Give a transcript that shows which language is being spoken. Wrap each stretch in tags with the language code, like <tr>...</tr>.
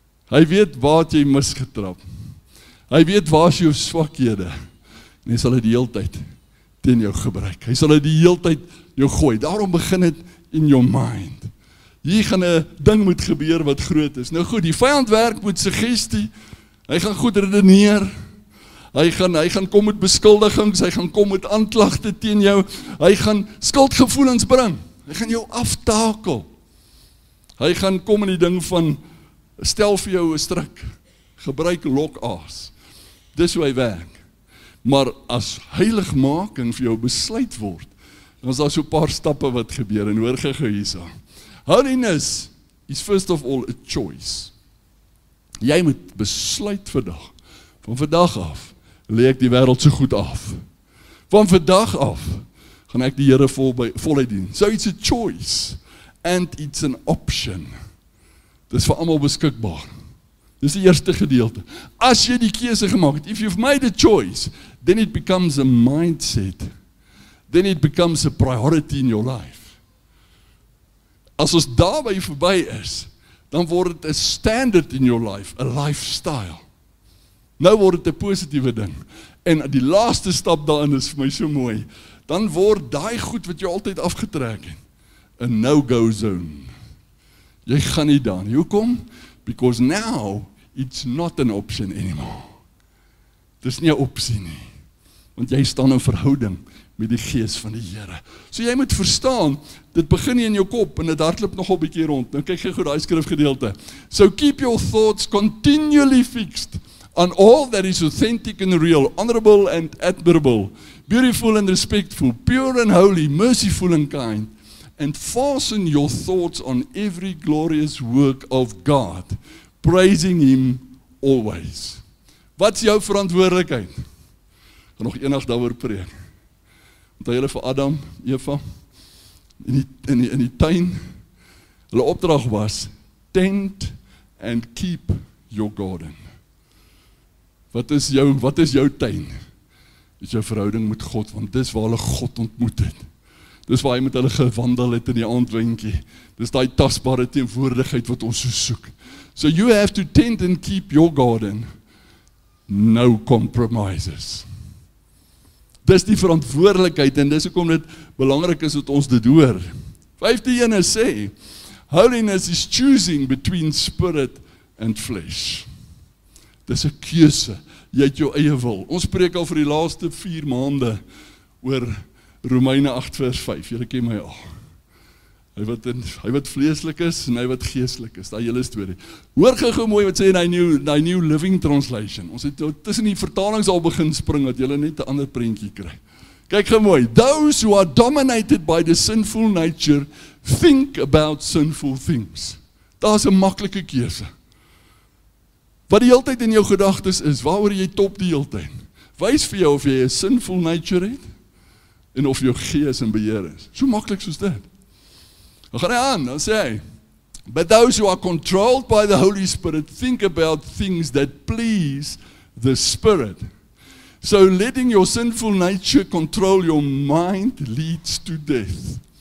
<af>Hy weet waar het jy misgetrap. Hy weet waar is jou swakhede. En hy sal dit die hele tyd teen jou gebruik. Hy sal dit die hele tyd jou gooi. Daarom begin dit</af> <en>in your mind.</en> <af>Hier gaan 'n ding moet gebeur wat groot is. Nou goed, die vyand werk met suggestie. Hy gaan goed redeneer. Hy gaan kom met beskuldigings, hy gaan kom met aanklagte teen jou. Hy gaan skuldgevoelens bring. Hy gaan jou aftakel. Hy gaan kom in die ding van stel vir jou 'n stryk. Gebruik lokaas. Dis hoe hy werk. Maar as heiligmaking vir jou besluit word, dan is daar so 'n paar stappe wat gebeur en hoor gou hierso.</af> <en>Holiness is first of all a choice.</en> <af>Jy moet besluit vandag. Van vandag af lê ek die wêreld so goed af. Van vandag af gaan ek die Here voluit dien.</af> <en>So it's a choice and it's an option.</en> <af>Dis vir almal beskikbaar. Dis die eerste gedeelte. As jy die keuse gemaak het,</af> <en>if you've made a choice, then it becomes a mindset. Then it becomes a priority in your life.</en> <af>As ons daarby verby is, dan word dit 'n standard</af> <en>in your life, a lifestyle.</en> <af>Nou word dit 'n positiewe ding. En die laaste stap daarin is vir my so mooi. Dan word daai goed wat jy altyd afgetrek het, 'n no-go zone. Jy gaan nie daar nie. Hoekom?</af> <en>Because now it's not an option anymore.</en> <af>Dis nie 'n opsie nie. Want jy staan in verhouding met die Gees van die Here. So jy moet verstaan, dit begin nie in jou kop en dit hardloop nogal 'n bietjie rond. Nou kyk jy goed daai skrifgedeelte. So keep your thoughts continually fixed on all that is authentic and real, honorable and admirable, beautiful and respectful, pure and holy, merciful and kind, and fasten your thoughts on every glorious work of God, praising Him always. Wat is jou verantwoordelikheid? Ek gaan nog eendag daaroor preek. Onthou julle vir Adam, Eva, in die tuin, hulle opdrag was,</af> <en>tend and keep your garden.</en> <af>Wat is jou tuin? Dis jou verhouding met God, want dis waar hulle God ontmoet het. Dis waar hy met hulle gewandel het in die aandwindjie. Dis daai tasbare teenwoordigheid wat ons so soek.</af> <en>So you have to tend and keep your garden. No compromises.</en> <af>Dis die verantwoordelikheid en dis hoekom dit belangrik is dat ons dit hoor.</af> <en>15 sê, holiness is choosing between spirit and flesh.</en> <af>Dis 'n keuse. Jy het jou eie wil. Ons preek al vir die laaste 4 maande oor Romeine 8 vers 5. Julle ken my al. Hy wat vleeslik is en hy wat geestelik is. Daai hele storie. Hoor gou mooi wat sê in hy New Living Translation. Ons het tussen die vertalings al begin spring dat julle net 'n ander prentjie kry. Kyk gou mooi.</af> <en>Those who are dominated by the sinful nature think about sinful things.</en> <af>Daar's 'n maklike keuse. Wat die hele tyd in jou gedagtes is, waaroor jy top die hele tyd. Wys vir jou of jy 'n sinful nature het en of jou gees in beheer is. So maklik soos dit. Dan gaan hy aan, dan sê hy,</af> <en>but those who are controlled by the Holy Spirit think about things that please the Spirit. So letting your sinful nature control your mind leads to death.</en>